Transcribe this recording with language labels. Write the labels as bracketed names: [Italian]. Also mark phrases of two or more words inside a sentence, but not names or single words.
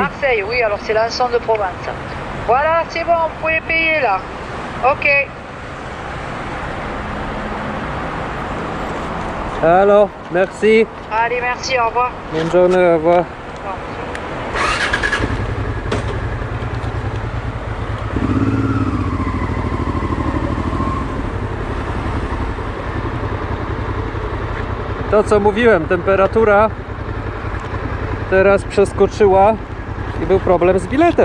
[French] Marseille, oui, alors c'est l'ensemble de Provence. Voilà, c'est bon, vous pouvez payer là. Ok. Alors, merci. Allez, merci, au revoir. Bonne journée, au revoir. Au revoir, monsieur. [Polish] To co mówiłem, temperatura teraz przeskoczyła i był problem z biletem.